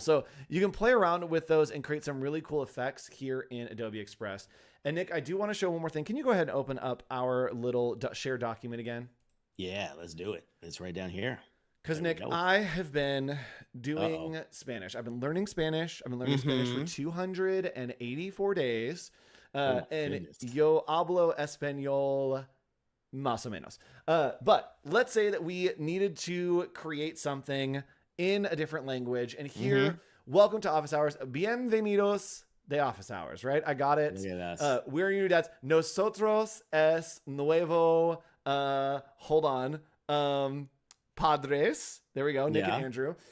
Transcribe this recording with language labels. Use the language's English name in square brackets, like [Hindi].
[English] So you can play around with those and create some really cool effects here in Adobe Express. And Nick, I do want to show one more thing. Can you go ahead and open up our little shared document again? Yeah, let's do it. It's right down here. Because Nick, I have been doing Spanish. I've been learning Spanish. I've been learning Spanish for 284 days. [Spanish] And yo hablo español más o menos. [English] But let's say that we needed to create something in a different language. And here, welcome to Office Hours. [Spanish] Bienvenidos de [English] Office Hours, right? I got it. Look at us. We're your new dads. [Spanish] Nosotros es nuevo. [English] Hold on. [Spanish] Padres. [English] There we go. Nick and Andrew.